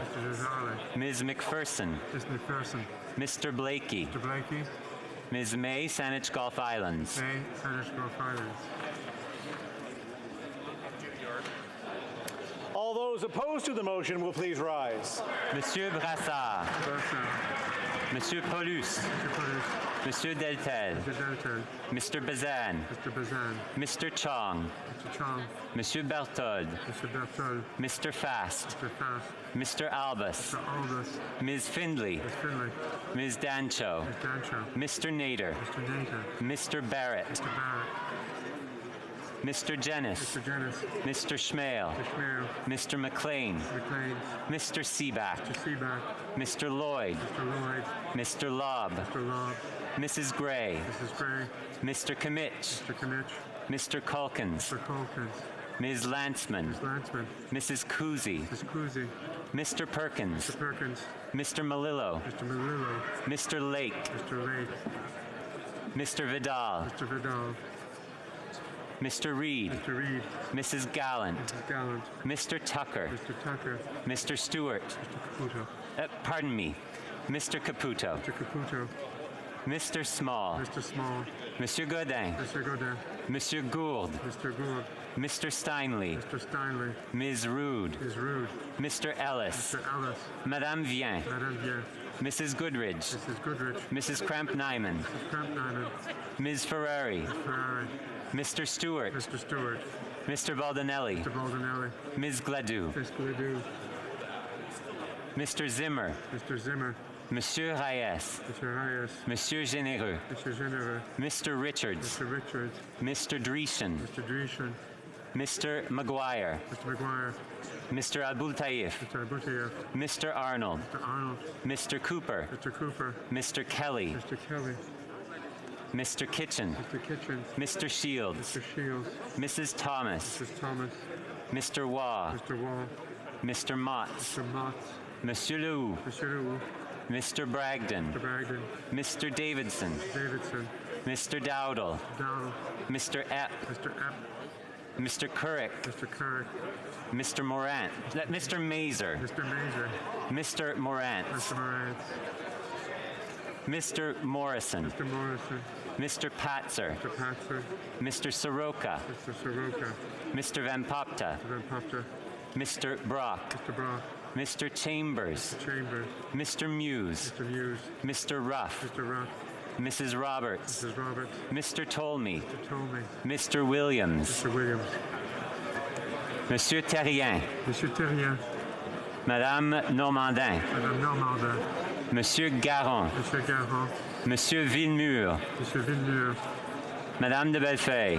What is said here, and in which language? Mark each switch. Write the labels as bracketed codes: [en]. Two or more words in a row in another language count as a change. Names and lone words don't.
[en] Mr. Desjardins. Ms. McPherson. Ms. McPherson. Mr. Blakey. Mr. Blakey. Ms. May, Saanich Gulf Islands. May, Saanich Gulf Islands. All those opposed to the motion will please rise. Monsieur Brassard. Monsieur Paulus. Monsieur Deltel. Mr. Bazan. Mr. Bazan. Mr. Chong. Mr. Chong. Monsieur Berthold. Mr. Berthold. Mr. Fast. Mr. Fast. Mr. Albus. Mr. Albus. Ms. Findley. Ms. Findlay. Ms. Dancho. Ms. Dancho. Mr. Nader. Mr. Nader. Mr. Barrett. Mr. Barrett. Mr. Jennis. Mr. Jennis. Mr. Schmale. Mr. Schmale. Mr. McLean. McLean. Mr. Seaback. Mr. Seaback. Mr. Lloyd. Mr. Lloyd. Mr. Lobb. Mr. Lobb. Mrs. Gray. Mrs. Gray. Mr. Kimmich. Mr. Kimmich. Mr. Culkins. Mr. Culkins. Ms. Lantzman. Ms. Lantzman. Mrs. Kuzi. Mrs. Kuzi. Mr. Perkins. Mr. Perkins. Mr. Malillo. Mr. Malillo. Mr. Lake. Mr. Lake. Mr. Vidal. Mr. Vidal. Mr. Reed. Mr. Reed. Mrs. Gallant. Mrs. Gallant. Mr. Tucker. Mr. Tucker. Mr. Stewart. Mr. Caputo. Pardon me. Mr. Caputo. Mr. Caputo. Mr. Small. Mr. Small. Monsieur Godin. Mr. Godin. Monsieur Gould. Mr. Gould. Mr. Steinley. Mr. Steinley. Ms. Rude. Ms. Rude. Mr. Ellis. Mr. Ellis. Madame Vien. Madame Vien. Mrs. Goodridge. Mrs. Goodrich. Mrs. Kramp-Nyman. Mrs. Kramp-Nyman. Ms. Ferrari. Ms. Ferrari. Mr. Stewart. Mr. Stewart. Mr. Baldinelli. Mr. Baldinelli. Ms. Gladue. Ms. Gladue. Mr. Zimmer. Mr. Zimmer. Monsieur Reyes. Mr. Reyes. Monsieur Généreux. Mr. Généreux. Mr. Richards. Mr. Richards. Mr. Dreeshen. Mr. Dreeshen. Mr. Maguire. Mr. McGuire. Mr. Abultaif. Mr. Abutayev. Mr. Arnold. Mr. Arnold. Mr. Cooper. Mr. Cooper. Mr. Kelly. Mr. Kelly. Mr. Kitchen. Mr. Kitchen. Mr. Shields. Mr. Shields. Mrs. Thomas. Mrs. Thomas. Mr. Waugh. Mr. Wall. Mr. Motts. Mr. Motts. Monsieur Leroux. Mr. Leroux. Mr. Bragdon. Mr. Bragdon. Mr. Davidson. Davidson. Mr. Dowdle. Dowdle. Mr. Epp. Mr. Epp. Mr. Couric. Mr. Couric. Mr. Morant. Mr. Mazer. Mr. Mazer. Mr. Morant. Mr. Morant. Mr. Morrison. Mr. Morrison. Mr. Patzer. Mr. Patzer. Mr. Soroka. Mr. Soroka. Mr. Van Popta. Mr. Van Popta. Mr. Brock. Mr. Brock. Mr. Chambers. Mr. Chambers. Mr. Muse. Mr. Muse. Mr. Ruff. Mr. Ruff. Mrs. Roberts. Mrs. Roberts. Mr. Tolmie. Mr. Tolmie. Mr. Williams. Mr. Williams. Monsieur Terrien. Monsieur Terrien. Madame Normandin. Madame Normandin. Monsieur Garon. Monsieur Garon. Monsieur Villemur. Monsieur Villemur. Madame de Bellefeuille.